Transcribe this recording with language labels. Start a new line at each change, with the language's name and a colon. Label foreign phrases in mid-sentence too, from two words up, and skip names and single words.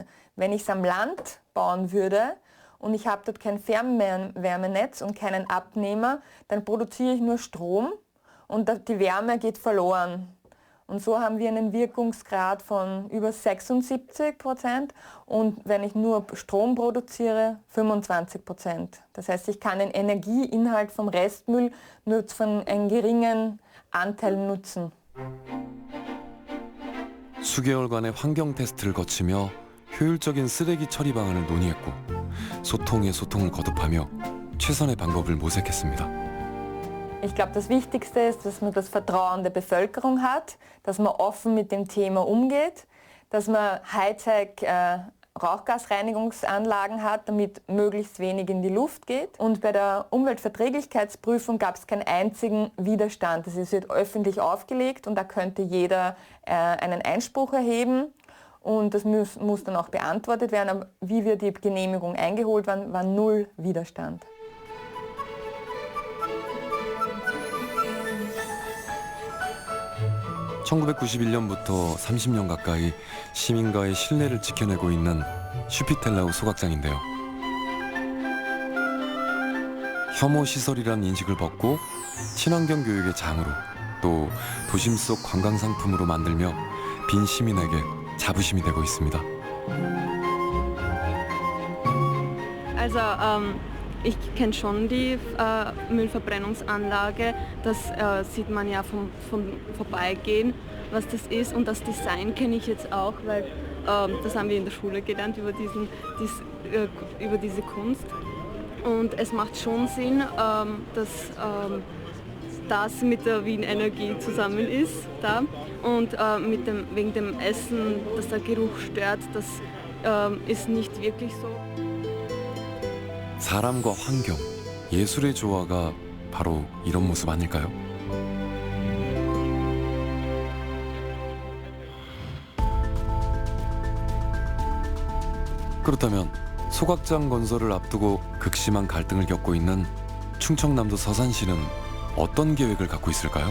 German: Wenn ich es am Land bauen würde und ich habe dort kein Fernwärmenetz und keinen Abnehmer, dann produziere ich nur Strom und die Wärme geht verloren. Und so haben wir einen Wirkungsgrad von über 76% und wenn ich nur Strom produziere, 25%. Das heißt, ich kann den Energieinhalt vom Restmüll nur von einem geringen Anteil nutzen.
Korean: 수개월간의 환경 테스트를 거치며 효율적인 쓰레기 처리 방안을 논의했고 소통에 소통을 거듭하며 최선의 방법을 모색했습니다.
German: Ich glaube, das Wichtigste ist, dass man das Vertrauen der Bevölkerung hat, dass man offen mit dem Thema umgeht, dass man Hightech-Rauchgasreinigungsanlagen hat, damit möglichst wenig in die Luft geht. Und bei der Umweltverträglichkeitsprüfung gab es keinen einzigen Widerstand. Das wird öffentlich aufgelegt und da könnte jeder einen Einspruch erheben. Und das muss dann auch beantwortet werden. Aber wie wir die Genehmigung eingeholt waren, war null Widerstand.
Korean: (1991년부터) 30년 가까이 시민과의 신뢰를 지켜내고 있는 슈피텔라우 소각장인데요. 혐오 시설이란 인식을 벗고 친환경 교육의 장으로 또 도심 속 관광 상품으로 만들며 빈 시민에게 자부심이 되고 있습니다.
German: Also ich kenne schon die Müllverbrennungsanlage, das sieht man ja vom Vorbeigehen, was das ist. Und das Design kenne ich jetzt auch, weil das haben wir in der Schule gelernt über diese Kunst. Und es macht schon Sinn, dass das mit der Wien-Energie zusammen ist. Da. Und wegen dem Essen, dass der Geruch stört, das ist nicht wirklich so.
Korean: 사람과 환경, 예술의 조화가 바로 이런 모습 아닐까요? 그렇다면 소각장 건설을 앞두고 극심한 갈등을 겪고 있는 충청남도 서산시는 어떤 계획을 갖고 있을까요?